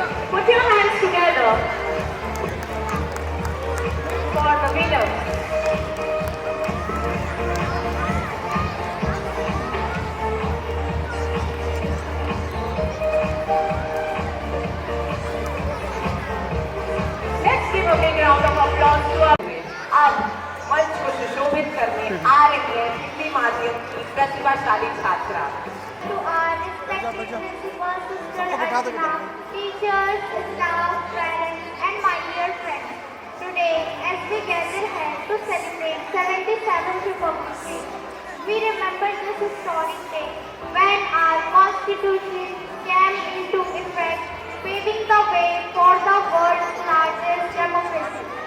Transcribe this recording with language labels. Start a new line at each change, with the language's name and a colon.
English: Put your hands together for the winners. Let's give a big round of applause to our
Hindi: अब मंच को सुशोभित करने आ रही है हिंदी माध्यम की प्रतिभाशाली छात्रा।
English: To our respected principal, Sister Archana, teachers, staff, parents, and my dear friends. Today, as we gather here to celebrate 77th Republic Day, we remember this historic day when our Constitution came into effect, paving the way for the world's largest democracy.